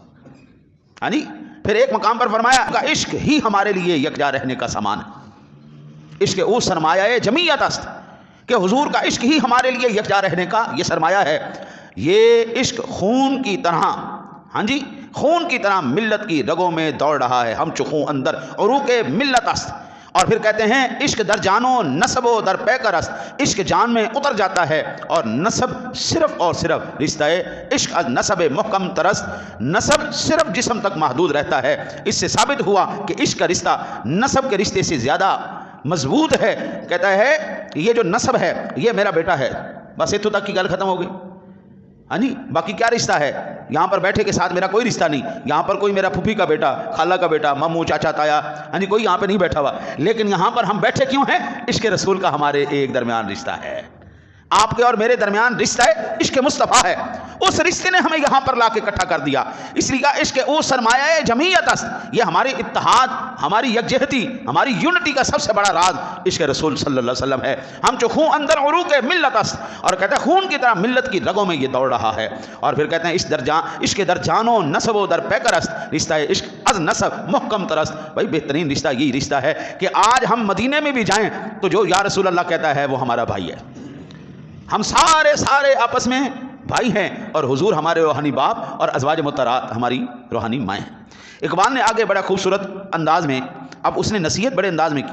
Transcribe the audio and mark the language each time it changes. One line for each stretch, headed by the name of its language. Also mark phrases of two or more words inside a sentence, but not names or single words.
Urdu: ہاں جی، پھر ایک مقام پر فرمایا کہ عشق ہی ہمارے لیے یکجا رہنے کا سامان ہے.
Persian: عشق او سرمایہ جمیعت است،
Urdu: کہ حضور کا عشق ہی ہمارے لیے یکجا رہنے کا یہ سرمایہ ہے. یہ عشق خون کی طرح، ہاں جی، خون کی طرح ملت کی رگوں میں دوڑ رہا ہے.
Persian: ہم چخوں اندر عروق ملت است.
Urdu: اور پھر کہتے ہیں
Persian: عشق در جانو نسب و در پیکر است.
Urdu: عشق جان میں اتر جاتا ہے اور نسب صرف اور صرف
Persian: رشتہ عشق از نسب محکم ترست.
Urdu: نسب صرف جسم تک محدود رہتا ہے. اس سے ثابت ہوا کہ عشق کا رشتہ نسب کے رشتے سے زیادہ مضبوط ہے. کہتا ہے یہ جو نسب ہے یہ میرا بیٹا ہے، بس اتو تک کی گل ختم ہو گئی. ہاں جی، باقی کیا رشتہ ہے؟ یہاں پر بیٹھے کے ساتھ میرا کوئی رشتہ نہیں. یہاں پر کوئی میرا پھوپھی کا بیٹا، خالہ کا بیٹا، ماموں، چاچا، تایا، ہاں جی، کوئی یہاں پہ نہیں بیٹھا ہوا. لیکن یہاں پر ہم بیٹھے کیوں ہیں؟ عشق رسول کا ہمارے ایک درمیان رشتہ ہے. آپ کے اور میرے درمیان رشتہ ہے عشق مصطفیٰ ہے. اس رشتے نے ہمیں یہاں پر لا کے اکٹھا کر دیا. اس لیے
Persian: عشق او سرمایہ جمیعت است.
Urdu: یہ ہمارے اتحاد، ہماری یکجہتی، ہماری یونٹی کا سب سے بڑا راز عشق رسول
Arabic: صلی اللہ علیہ وسلم
Urdu: ہے.
Persian: ہم جو خون اندر عروق ملت است،
Urdu: اور کہتے ہیں خون کی طرح ملت کی رگوں میں یہ دوڑ رہا ہے. اور پھر کہتے ہیں
Persian: عشق در جانو نسب و در پیکر است. رشتہ عشق از نسب محکم ترست.
Urdu: بھائی بہترین رشتہ یہی رشتہ ہے کہ آج ہم مدینے میں بھی جائیں تو جو
Arabic: یا رسول اللہ
Urdu: کہتا ہے وہ ہمارا بھائی ہے. ہم سارے آپس میں بھائی ہیں، اور حضور ہمارے روحانی باپ اور ازواج مطہرات ہماری روحانی مائیں ہیں. اقبال نے آگے بڑا خوبصورت انداز میں، اب اس نے نصیحت بڑے انداز میں کی.